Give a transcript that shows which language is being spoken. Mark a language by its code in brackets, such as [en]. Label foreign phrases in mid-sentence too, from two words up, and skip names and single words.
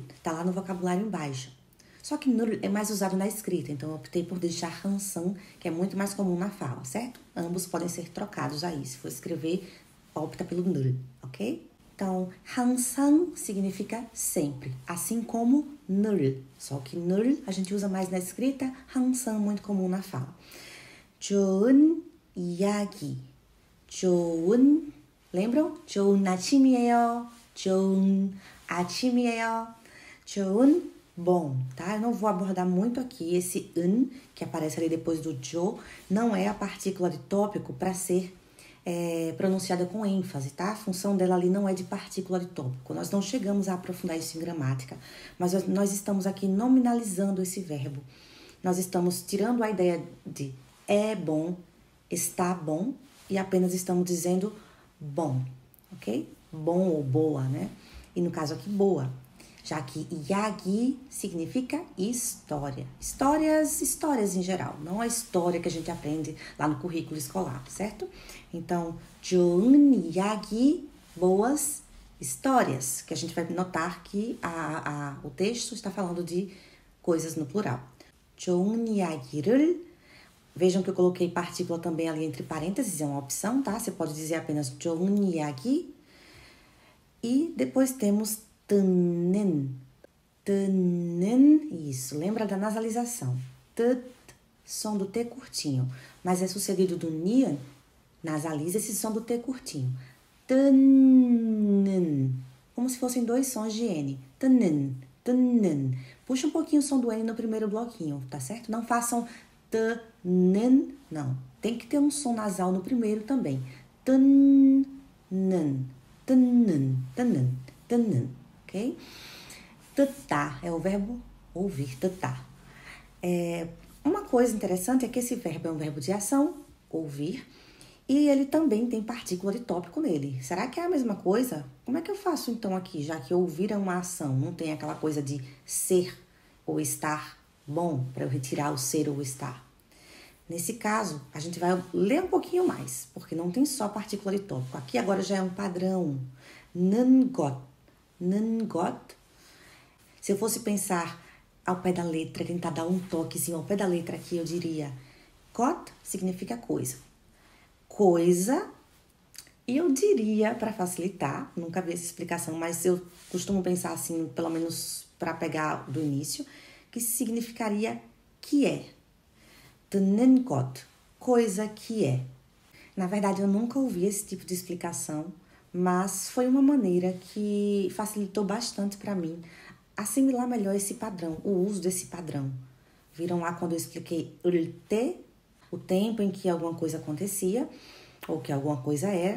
[pt] Tá lá no vocabulário embaixo. Só que 늘 é mais usado na escrita, então eu optei por deixar 항상, que é muito mais comum na fala, certo? Ambos podem ser trocados aí. Se for escrever, opta pelo 늘, ok? Então, 항상 significa sempre, assim como 늘. Só que 늘 a gente usa mais na escrita, 항상 muito comum na fala. [ko] 좋은 이야기. 좋은, lembram? 좋은 아침이에요. 좋은 아침이에요. 좋은, [pt] bom, tá? Eu não vou abordar muito aqui. Esse un, que aparece ali depois do jo, não é a partícula de tópico para ser pronunciada com ênfase, tá? A função dela ali não é de partícula de tópico. Nós não chegamos a aprofundar isso em gramática, mas nós estamos aqui nominalizando esse verbo. Nós estamos tirando a ideia de é bom, está bom, e apenas estamos dizendo bom, ok? Bom ou boa, né? E no caso aqui, boa. Já que iagi significa história. Histórias em geral, não a história que a gente aprende lá no currículo escolar, certo? Então, [ko] 좋은 이야기, [pt] boas histórias, que a gente vai notar que o texto está falando de coisas no plural. [ko] 좋은 이야기를, [pt] vejam que eu coloquei partícula também ali entre parênteses, é uma opção, tá? Você pode dizer apenas [ko] 좋은 이야기. [pt] E depois temos 듣는. [ko] 듣는, [pt] isso, lembra da nasalização. T, som do T curtinho. Mas é sucedido do ni, nasaliza esse som do T curtinho. 듣는, como se fossem dois sons de N. [ko] 듣는, 듣는. [pt] Puxa um pouquinho o som do N no primeiro bloquinho, tá certo? Não façam 듣는, não. Tem que ter um som nasal no primeiro também. [ko] 듣는, 듣는, 듣는, 듣는, ok? [pt] 듣다 é o verbo ouvir, 듣다. Uma coisa interessante é que esse verbo é um verbo de ação, ouvir, e ele também tem partícula de tópico nele. Será que é a mesma coisa? Como é que eu faço então aqui, já que ouvir é uma ação, não tem aquela coisa de ser ou estar bom, para eu retirar o ser ou estar? Nesse caso, a gente vai ler um pouquinho mais, porque não tem só partícula de tópico. Aqui agora já é um padrão. [ko] 는 것, 는 것. [pt] Se eu fosse pensar ao pé da letra, tentar dar um toquezinho ao pé da letra aqui, eu diria got significa coisa. Coisa, e eu diria, para facilitar, nunca vi essa explicação, mas eu costumo pensar assim, pelo menos para pegar do início, que significaria que é. [ko] 듣는 것, [pt] coisa que é. Na verdade, eu nunca ouvi esse tipo de explicação, mas foi uma maneira que facilitou bastante para mim assimilar melhor esse padrão, o uso desse padrão. Viram lá quando eu expliquei o tempo em que alguma coisa acontecia, ou que alguma coisa era.